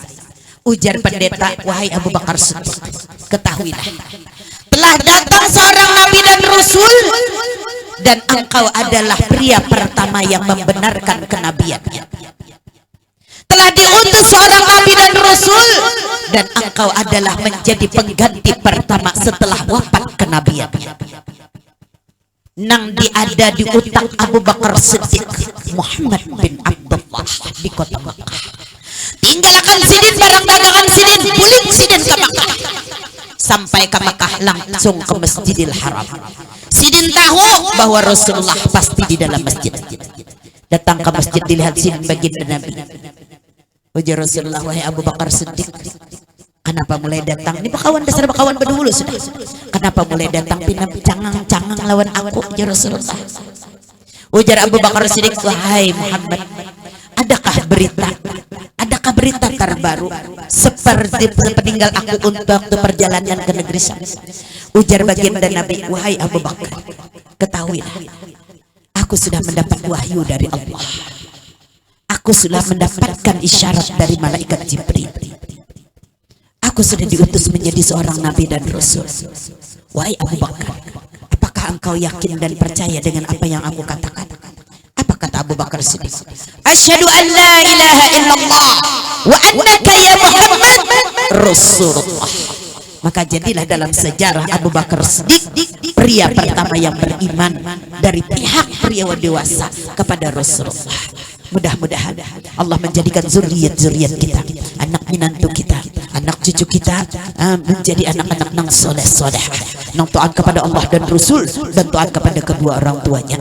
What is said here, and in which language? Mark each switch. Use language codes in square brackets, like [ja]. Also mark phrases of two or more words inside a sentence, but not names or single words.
[id] Ujar pendeta, wahai Abu Bakar Siddiq, ketahuilah, telah datang seorang Nabi dan Rasul, dan engkau adalah pria pertama yang membenarkan kenabiannya. Telah diutus seorang Nabi dan Rasul, dan engkau adalah menjadi pengganti pertama setelah wafat kenabiannya. [bjn] Nang diada di utak Abu Bakar Siddiq Muhammad bin Abdullah di kota Makkah. Tinggalkan sidin barang dagangan sidin, bulik sidin ke Makkah. Sampai ke Makkah langsung ke Masjidil Haram. Sidin tahu bahwa Rasulullah pasti di dalam masjid. Datang ke masjid dilihat sidin baginda Nabi. [id] Ujar Rasulullah, wahai Abu Bakar Siddiq, kenapa mulai datang? [bjn] Ini bakawan dasar bakawan berdahulu sudah. Kenapa mulai datang pinap cangang lawan aku, ya Rasulullah? [id] Ujar Abu Bakar Siddiq, wahai Muhammad, adakah berita terbaru seperti peninggal aku untuk waktu perjalanan ke negeri Syam? Ujar baginda Nabi, wahai Abu Bakar, ketahuilah, aku sudah mendapat wahyu dari Allah. Aku sudah mendapatkan isyarat dari malaikat Jibril. Aku sudah diutus menjadi seorang nabi dan rasul. Wahai Abu Bakar, apakah engkau yakin dan percaya dengan apa yang aku katakan? Apa kata Abu Bakar Siddiq? [ar] أشهد أن لا إله إلا الله وأنك يا محمد رسول الله. [id] Maka jadilah dalam sejarah Abu Bakar Siddiq pria pertama yang beriman dari pihak pria dewasa kepada Rasulullah. Mudah-mudahan Allah menjadikan zuriat-zuriat kita, anak menantu kita, anak cucu kita menjadi anak-anak nang soleh-soleh, nang taat kepada Allah dan Rasul, dan taat kepada kedua orang tuanya.